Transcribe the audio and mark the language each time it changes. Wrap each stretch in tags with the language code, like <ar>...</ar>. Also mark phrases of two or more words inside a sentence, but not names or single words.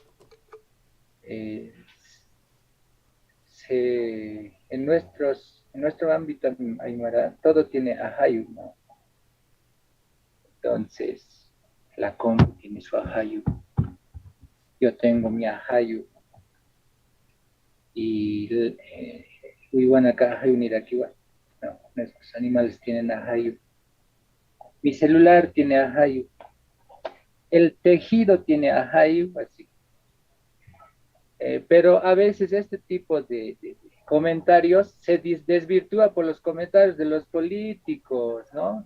<es>En nuestro ámbito aymara, todo tiene ahayu, ¿no? Entonces, la compu tiene su ahayu. Yo tengo mi ahayu.</es> <ay>Y Uiwanaka ahayu nirakiwa.</ay> <es>No, nuestros animales tienen ahayu. Mi celular tiene ahayu. El tejido tiene ahayu, así. Pero a veces este tipo de comentarios se desvirtúa por los comentarios de los políticos, ¿no?</es>